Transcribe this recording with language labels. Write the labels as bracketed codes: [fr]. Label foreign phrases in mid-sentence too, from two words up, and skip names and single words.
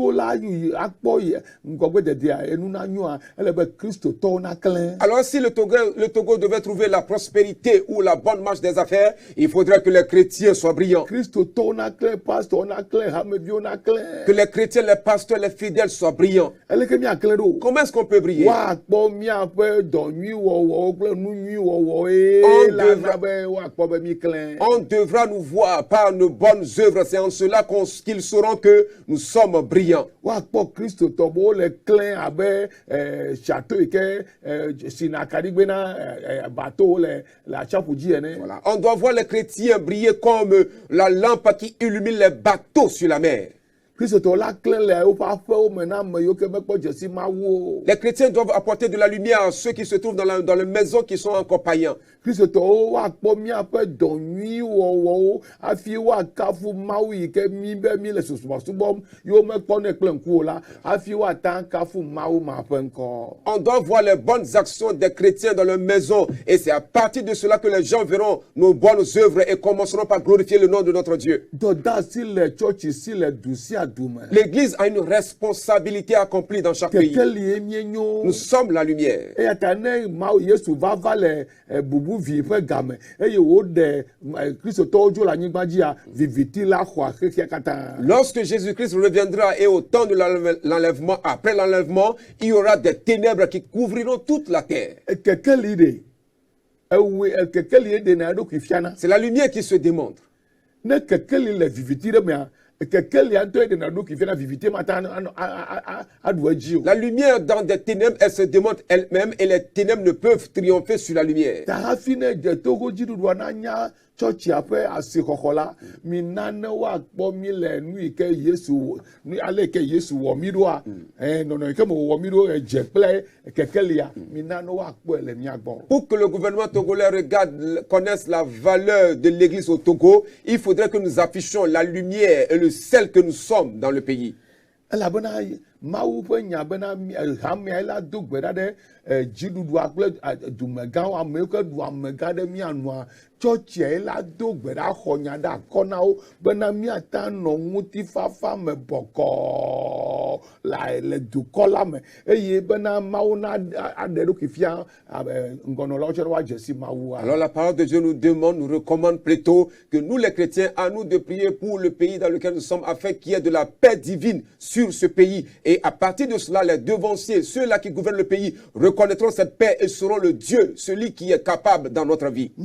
[fr] Alors si le Togo devait trouver la prospérité ou la bonne marche des affaires, il faudrait que les chrétiens soient brillants. Que les chrétiens, les pasteurs, les fidèles soient brillants. Comment est-ce qu'on peut briller? [ee] akpɔ be mi klẽ. [fr] On devra nous voir par nos bonnes œuvres. C'est en cela qu'ils sauront que nous sommes brillants. [ee] Woakpɔ kristotɔ be wole klẽ abe chateau yi ke sina kaɖigbe na bateau le atsiaƒu dzi ene. [fr] Voilà. On doit voir les chrétiens briller comme la lampe qui illumine les bateaux sur la mer. [ee] Kristotɔ la klẽ le woƒe aƒewo me na ame yiwo ke mekpɔ dzesi Mawu o. [fr] Les chrétiens doivent apporter de la lumière à ceux qui se trouvent dans les maisons qui sont encore païens. [ee] Kristotɔwo woakpɔ míaƒe dɔ nyui wɔwɔwo hafi woakafu Mawu yi ke mi be mi le subɔsubɔm yiwo mekpɔnɛ kple ŋku o la hafi woata kafu Mawu ma ƒe ŋkɔ. [fr] On doit voir les bonnes actions des chrétiens dans leur maison et c'est à partir de cela que les gens verront nos bonnes œuvres et commenceront par glorifier le nom de notre Dieu. [ee] Dɔdeasi le tsɔtsi si le du sia du me. [fr] L'Église a une responsabilité accomplie dans chaque pays. [ee] Kekelie mienyo. [fr] Nous sommes la lumière. [ee] Eya ta ne Mawu Yesu va le bubu vi ƒe game eye woɖe kristotɔwo dzo le anyigba dzia viviti la xɔa xexia katã. [fr] Lorsque Jésus-Christ reviendra et au temps de l'enlèvement, après l'enlèvement, il y aura des ténèbres qui couvriront toute la terre. [ee] Kekeli de kekeli de na eɖokui fiana. [fr] C'est la lumière qui se démontre. [ee] Ne kekeli le viviti ɖe mea kekeli ŋutɔ de na eɖokui fiana viviti ma ta aɖu edzi o. [fr] La lumière dans des ténèbres, elle se démontre elle-même et les ténèbres ne peuvent triompher sur la lumière. [ee] Ta hafi ne dze togo dziɖuɖua na nya tsɔtsia ƒe asixɔxɔ la mi nane woakpɔ mi le nu yi ke Yesu nu ale ke Yesu wɔ mi ɖoa nɔnɔ yi ke me wɔ mi ɖo edze kple kekelia mi nane woakpɔe le mia gbɔ. [fr] Pour que le gouvernement togolais connaisse la valeur de l'église au Togo, il faudrait que nous affichions la lumière et le sel que nous sommes dans le pays. [ee] Elabena Mawu ƒe nya bena hamea la do gbe ɖa ɖe dziɖuɖua kple dumegãwo ame yiwo ke ɖu amegã ɖe mia nua tsɔtsia la do gbe ɖa xɔ nya ɖe akɔ na wo bena miata nɔ ŋutifafa me bɔkɔɔ le dukɔ la me eye bena Mawu na aɖe ɖokui fia ŋgɔnɔlawo tsɛ woadze si Mawu. [fr] Alors la parole de Dieu nous demande, nous recommande plutôt que nous les chrétiens, à nous de prier pour le pays dans lequel nous sommes afin qu'il y ait de la paix divine sur ce pays. Et à partir de cela, les devanciers, ceux-là qui gouvernent le pays, reconnaîtront cette paix et seront le Dieu, celui qui est capable dans notre vie.